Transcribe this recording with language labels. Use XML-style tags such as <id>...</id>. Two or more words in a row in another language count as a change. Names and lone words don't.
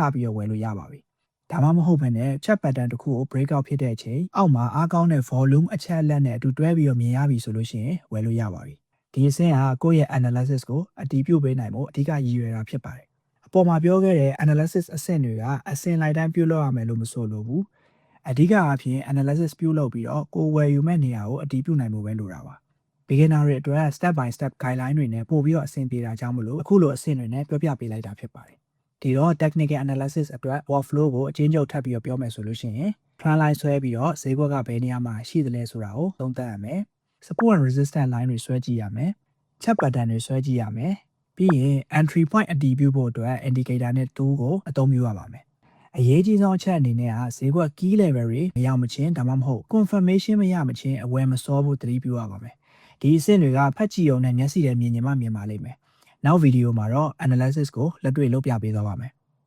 <my>ပြီးတော့ဝယ်လို့ရပါပြီဒါမှမဟုတ်ဘဲနဲ့</my> <en>chat pattern</en> <my>တစ်ခုကို</my> <en>break out</en> <my>ဖြစ်တဲ့အချိန်အောက်မှာအားကောင်းတဲ့ volume အချက်အလက်နဲ့အတူတွဲပြီးတော့မြင်ရပြီဆိုလို့ရှိရင်ဝယ်လို့ရပါပြီဒီအဆင့်ကကိုယ့်ရဲ့ analysis ကိုအတည်ပြုပေးနိုင်ဖို့အဓိကရည်ရွယ်တာဖြစ် ပါတယ်အပေါ်မှာပြောခဲ့တဲ့ analysis အဆင့်တွေကအဆင့်လိုက်တိုင်းပြုလုပ်ရမယ်လို့မဆိုလိုဘူးအဓိကအားဖြင့် analysis ပြုလုပ်ပြီးတော့ကိုယ်ဝယ်ယူမဲ့နေရာကိုအတည်ပြုနိုင်ဖို့ပဲလိုတာပါ beginner တွေအတွက်</my> <en>step by step guideline</en> <my>တွေနဲ့ပို့ပြီးတော့အဆင်ပြေတာကြောင့်မလို့အခုလိုအဆင့်တွေနဲ့ပြောပြပေးလိုက်တာဖြစ်ပါတယ်ဒီတော့</my> <en>technical analysis</en> <my>အတွက် workflow ကို အချင်းချုပ်ထပ်ပြီးတော့ပြောမယ်ဆိုလို့ရှိရင်</my> <en>trend line</en> <my>ဆွဲပြီးတော့ဈေးကွက်ကဘယ်နေရာမှာရှိသလဲဆိုတာကိုသုံးသပ်ရမယ်</my> <en>support and resistance line</en> <my>တွေဆွဲကြည့်ရမယ်</my> <en>chart pattern</en> <my>တွေဆွဲကြည့်ရမယ်ပြီးရင်</my> <en>entry point</en> <my>အတည်ပြုဖို့အတွက် indicator နဲ့ tool ကိုအသုံးပြုရပါမယ်အရေးကြီးဆုံးအချက်အနေနဲ့ဈေးကွက်</my> <en>key level</en> <my>တွေမရောက်မချင်းဒါမှမဟုတ် confirmation မရမချင်းအဝယ်မစောဖို့သတိပြုရပါမယ်ဒီအဆင့်တွေကဖတ်ကြည့်အောင်နဲ့မျက်စိနဲ့မြင်ရင်မှမြင်ပါလိမ့်မယ်နောက်ဗီဒီယိုမှာတော့ analysis ကိုလက်တွေ့လုပ်ပြပေးသွားပါမယ်</my>